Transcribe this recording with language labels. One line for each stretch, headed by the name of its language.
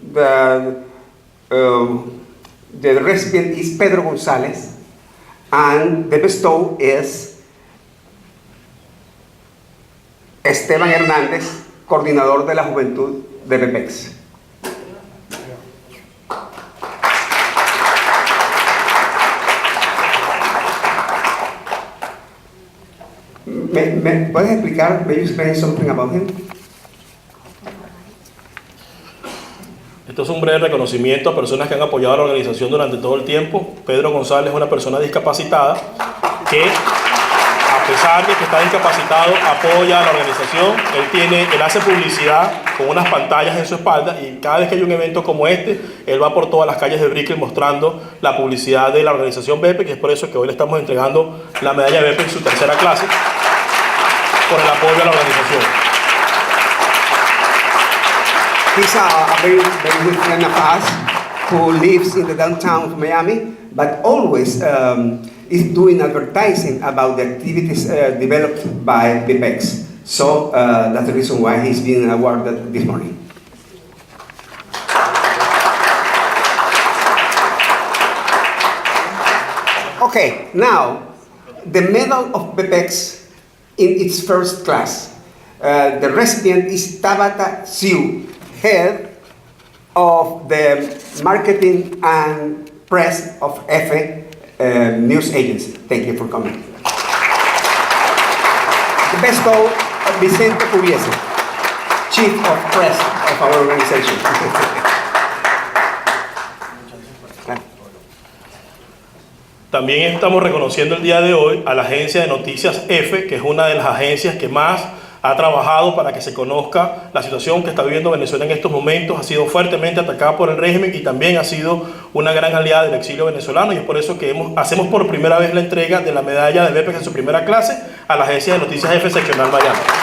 English: The recipient is Pedro González, and the bestow is Esteban Hernández,
Spanish: coordinador de la juventud de BPEX. ¿Me puedes explicar?
English: May you explain something about him?
Spanish: Esto es un breve reconocimiento a personas que han apoyado a la organización durante todo el tiempo. Pedro González es una persona discapacitada que, a pesar de que está discapacitado, apoya a la organización. Él hace publicidad con unas pantallas en su espalda, y cada vez que hay un evento como este, él va por todas las calles de Brickell mostrando la publicidad de la organización BEPE, que es por eso que hoy le estamos entregando la medalla BEPE en su 3ª clase, por el apoyo a la organización.
English: He's a very good friend of us who lives in the downtown of Miami, but always is doing advertising about the activities developed by BPEX. So that's the reason why he's being awarded this morning. Okay, now the medal of BPEX in its 1st class. The recipient is Tabata Siu, head of the marketing and press of EFE news agency. Thank you for coming. The bestow of Vicente Pugliese, chief of press of our organization.
Spanish: También estamos reconociendo el día de hoy a la agencia de noticias EFE, que es una de las agencias que más ha trabajado para que se conozca la situación que está viviendo Venezuela en estos momentos. Ha sido fuertemente atacada por el régimen y también ha sido una gran aliada del exilio venezolano, y es por eso que hacemos por primera vez la entrega de la medalla de BEPEX en su primera clase a la Agencia de Noticias F Seccional Miami.